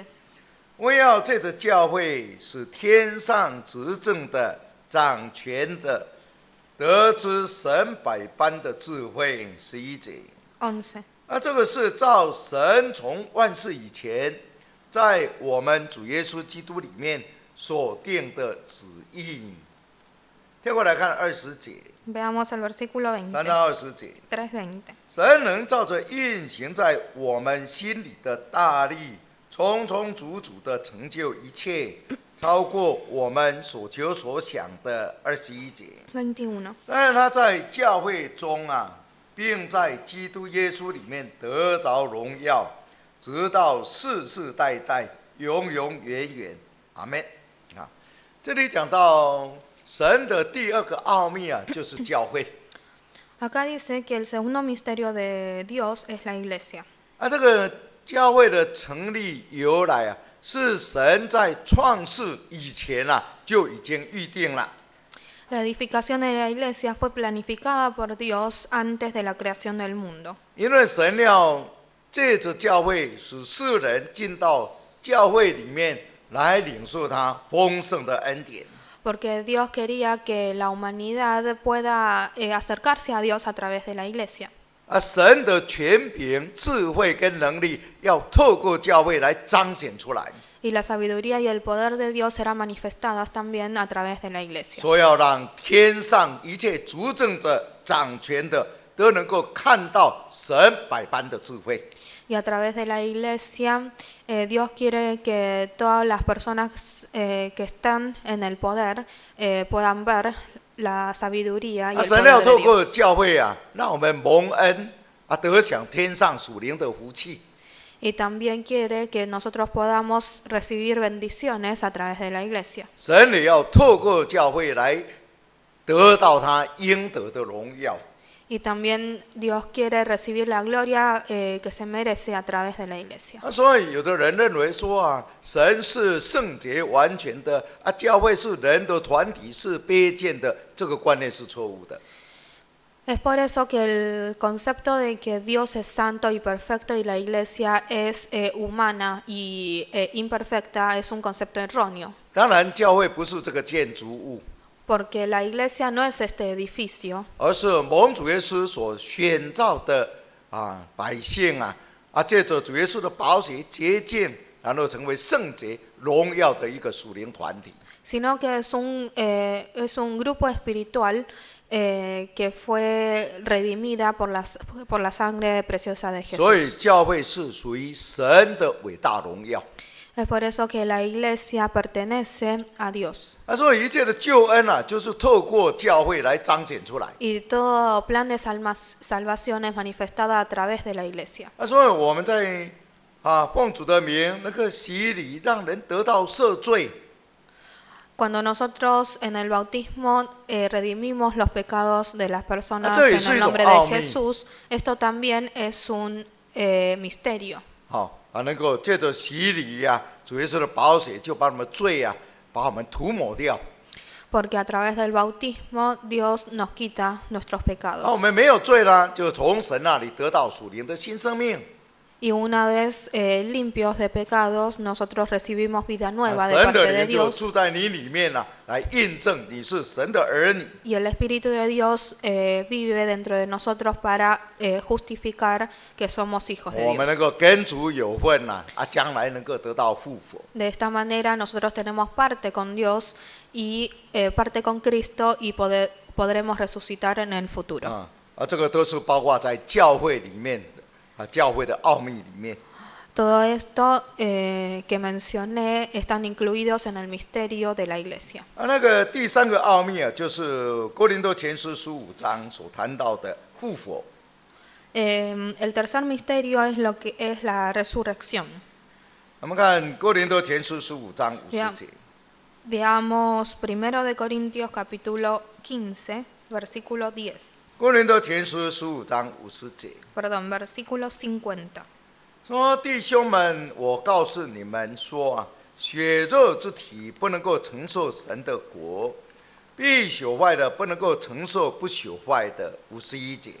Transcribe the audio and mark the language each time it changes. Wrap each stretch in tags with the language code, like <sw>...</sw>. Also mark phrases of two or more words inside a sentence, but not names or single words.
<zh>我要借着教会使天上执政的、掌权的得知神百般的智慧。11节， 11. 这个是照神从万世以前在我们主耶稣基督里面所定的旨意。跳过来看20节，</zh> <es>Veamos el versículo 3 20.</es> <zh>到20节，</zh> <es>3:20.</es> <zh>神能照着运行在我们心里的大力，充充足足的成就一切，超过我们所求所想的。21节， 21. 当然他在教会中并在基督耶稣里面得着荣耀，直到世世代代，永永远远。阿们。这里讲到神的第2个奥秘就是教会。</zh> <es>Acá dice que el segundo misterio de Dios es la iglesia.</es> <zh>这个教会的成立由来是神在创世以前就已经预定了。</zh> <es>La edificación de la iglesia fue planificada por Dios antes de la creación del mundo.</es> <zh>因为神要借着教会使世人进到教会里面来领受他丰盛的恩典。</zh> <es>Porque Dios quería que la humanidad pueda acercarse a Dios a través de la iglesia.</es> <zh>神的权柄、智慧跟能力要透过教会来彰显出来。</zh> <es>Y la sabiduría y el poder de Dios serán manifestadas también a través de la iglesia.</es> <zh>说要让天上一切主政者、掌权的都能够看到神百般的智慧。</zh> <es>Y a través de la iglesia, Dios quiere que todas las personas que están en el poder puedan ver la sabiduría y el</es> <zh>神要</zh> <es>poder</es> <zh>透</zh> <es>de</es> <zh>过</zh> <es>Dios.</es> <zh>教会让我们蒙恩得享天上属灵的福气。</zh> <es>Y también quiere que nosotros podamos recibir bendiciones a través de la iglesia.</es> <zh>神也要透过教会来得到他应得的荣耀。</zh> <es>Y también Dios quiere recibir la gloria que se merece a través de la iglesia.</es> <zh>所以有的人认为说神是圣洁完全的教会是人的团体，是卑贱的，这个观念是错误的。</zh> <es>Es por eso que el concepto de que Dios es santo y perfecto y la iglesia es humana y imperfecta es un concepto erróneo.</es> <zh>当然，教会不是这个建筑物，</zh> <es>Porque la iglesia no es este edificio,</es> <zh>而是蒙主耶稣所选召的百姓借着主耶稣的宝血洁净，然后成为圣洁荣耀的一个属灵团体。</zh> <es>sino que es un grupo espiritual que fue redimida por la sangre preciosa de</es> <zh>所以</zh> <es>Jesús.</es> <zh>教会是属于神的伟大荣耀。</zh> <es>Es por eso que la iglesia pertenece a Dios.</es> <zh>所以一切的救恩就是透过教会来彰显出来。</zh> <es>Y todo plan de salvación es manifestada a través de la iglesia.</es> <zh>所以我们在奉主的名那个洗礼，让人得到赦罪。</zh> <es>Cuando nosotros en el bautismo redimimos los pecados de las personas Ah, en eso el es nombre un de amén. Jesús, esto también es un misterio.</es> <zh>能够借着洗礼主耶稣的宝血就把我们的罪啊，把我们涂抹掉。</zh> <es>Porque a través del bautismo Dios nos quita nuestros</es> <zh>那</zh> <es>pecados.</es> <zh>我们没有罪了，就从神那里得到属灵的新生命。</zh> <es>Y una vez limpios de pecados, nosotros recibimos vida nueva de</es> <zh>神</zh> <es>parte</es> <zh>的</zh> <es>de</es> <zh>灵就</zh> <es>Dios.</es> <zh>住在你里面了，来印证你是神的儿女。</zh> <es>Y el Espíritu de Dios vive dentro de nosotros para justificar que somos hijos de</es> <zh>我们能</zh> <es>Dios.</es> <zh>够跟主有份呐，将来能够得到复活。</zh> <es>De esta manera nosotros tenemos parte con Dios y parte con Cristo y podremos resucitar en el futuro.</es> <zh>这个都是包括在教会里面的教会的奥秘里面。</zh> <es>Todo esto que mencioné están incluidos en el misterio de la iglesia.</es> <zh>那个第三个奥秘啊，就是哥林多前书15章所谈到的复活。</zh> <es>El tercer misterio es lo que es la resurrección.</es> <zh>我们看哥林多前书15章50节。</zh> <es>Veamos 1 de Corintios capítulo 15, versículo 10.</es> <zh>哥林多前书15章50节。</zh> <es>Perdón, versículo 50.</es> <zh>说弟兄们，我告诉你们说啊，血肉之体不能够承受神的国，必朽坏的不能够承受不朽坏的。51节。</zh>